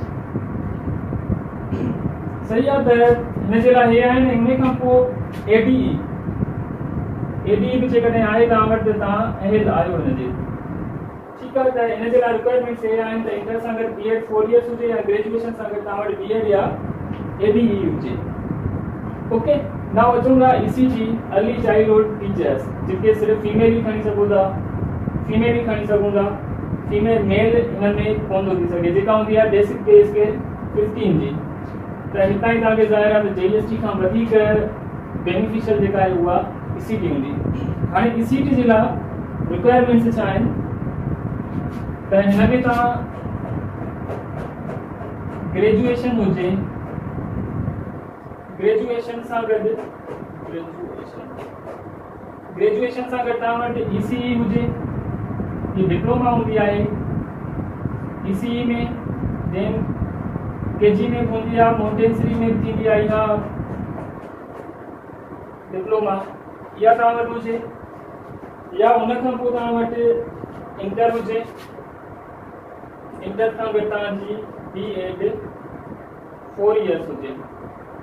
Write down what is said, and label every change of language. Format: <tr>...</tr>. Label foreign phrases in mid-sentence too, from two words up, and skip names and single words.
<sd>सही आहे। त हिन जे लाइ हे आहिनि। इन खां पोइ ADE बि जेकॾहिं आहे तव्हां वटि, तव्हां अहल आहियो हिनजे, ठीकु आहे। त हिन जे लाइ रिक्वायरमेंट्स हे आहिनि त इंटर सां गॾु B.Ed 4 इयर्स हुजे या ग्रेजुएशन सां गॾु तव्हां वटि B.Ed या ADE हुजे, ओके। नाउ अचूं था ECT,</sd> <en>early childhood teachers,</en> <sd>जेके सिर्फ़ु फीमेल ई खणी सघूं था,</sd> <en>female male</en> <sd>हिन में कोन थो थी सघे। जेका हूंदी आहे</sd> <en>basic pay scale</en> <sd>15 जी। त हितां ई तव्हांखे ज़ाहिर आहे त JEST खां वधीक बेनिफिशियल जेका आहे उहा ECT हूंदी। हाणे ECT जे लाइ रिक्वायरमेंट्स छा आहिनि त हिन में तव्हां ग्रेजुएशन हुजे, ग्रेजुएशन सां गॾु तव्हां वटि ECE हुजे, हीअ डिप्लोमा हूंदी आहे। ECE में देन KG में हूंदी आहे, मोंटेसरी में बि थींदी आहे इहा डिप्लोमा, इहा तव्हां वटि हुजे। या उन खां पोइ तव्हां वटि इंटर हुजे, इंटर खां गॾु तव्हांजी B.Ed 4 years हुजे।</sd>